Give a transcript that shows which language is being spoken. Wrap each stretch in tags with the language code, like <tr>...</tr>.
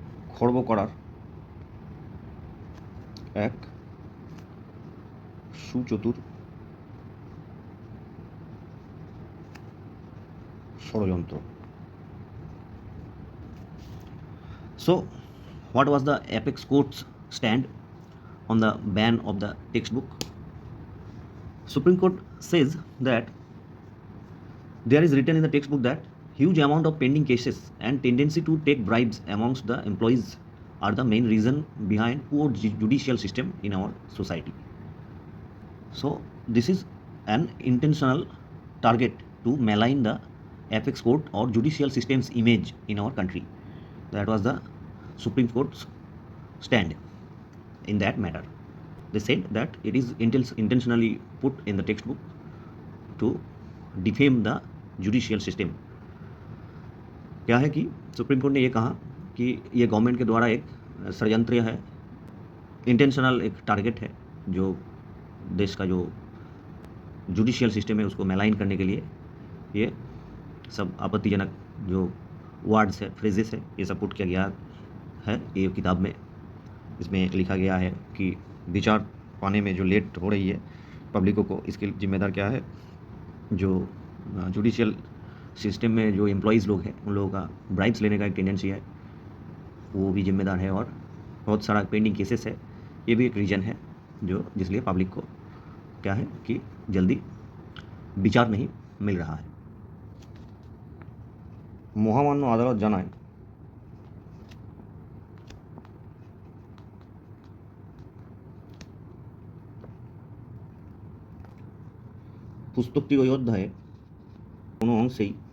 <bn>খর্ব করার এক সুচতুর ষড়যন্ত্র।</bn> <en>So, what was the apex court's stand on the ban of the textbook? Supreme Court says that there is written in the textbook that huge amount of pending cases and tendency to take bribes amongst the employees are the main reason behind poor judicial system in our society. So this is an intentional target to malign the apex court or judicial system's image in our country. That was the Supreme Court's stand in that matter. They said that it is intentionally put in the textbook to defame the judicial system.</en> <hi>क्या है कि supreme court ने ये कहा कि ये government के द्वारा एक षड्यंत्र है, इंटेंशनल एक टारगेट है, जो देश का जो जुडिशियल सिस्टम है उसको मेलाइन करने के लिए ये सब आपत्तिजनक जो वर्ड्स है, फ्रेजेस है, ये सब पुट किया गया है ये किताब में। इसमें लिखा गया है कि विचार पाने में जो लेट हो रही है पब्लिकों को, इसके जिम्मेदार क्या है, जो जुडिशियल सिस्टम में जो एम्प्लॉयज़ लोग हैं उन लोगों का ब्राइब्स लेने का एक टेंडेंसी है, वो भी जिम्मेदार है। और बहुत सारा पेंडिंग केसेस है, ये भी एक रीज़न है जो जिसलिए पब्लिक को क्या है कि जल्दी বিচার नहीं मिल रहा है।</hi> <bn>মহামান্য আদালত জানায় পুস্তকটির ওই অধ্যায়ে কোনো অংশেই</bn>